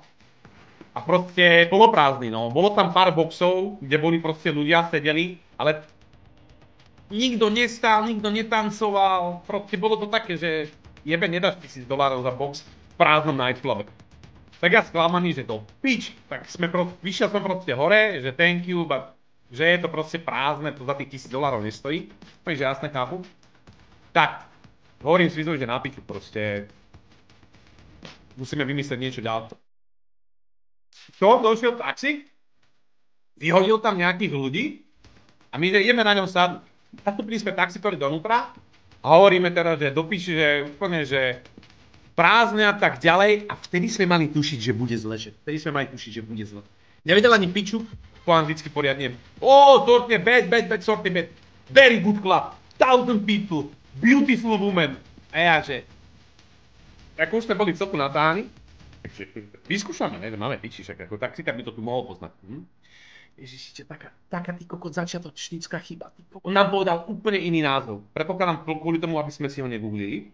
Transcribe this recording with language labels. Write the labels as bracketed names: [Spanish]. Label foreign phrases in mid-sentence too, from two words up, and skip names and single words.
[Slovak] A proste poloprázdny, no. Bolo tam pár boxov, kde boli proste ľudia, sedeli, ale nikto nestál, nikto netancoval. Proste bolo to také, že jebe, nedáš $1000 za box v prázdnom nightclube. Tak ja sklamaný, že to pič, tak vyšiel som proste hore, že [English] thank you, [Slovak] but že je to proste prázdne, to za tých $1000 nestojí. Takže jasne chápu. Tak, hovorím Svizovi, že na piču proste musíme vymyslieť niečo ďalšie. Došiel taxík, vyhodil tam nejakých ľudí a my ideme na ňom sadnúť. Nastúpili sme taxíkovi donútra a hovoríme teraz, že do piči, že úplne, že prázdne a tak ďalej a vtedy sme mali tušiť, že bude zle, Nevedel ani piču, po anglicky poriadne. Sortne, [English] bad, sortne, bad. Very good club, 1000 people, beautiful woman. [Slovak] A ja, že ako už sme boli celku natáhani, takže vyskúšame, ne, že máme piči, však ako taxikár by to tu mohol poznať. Ježiši, taká ty kokot začiatočnícka chyba. On nám povedal úplne iný názov. Predpokladám kvôli tomu, aby sme si ho negooglili.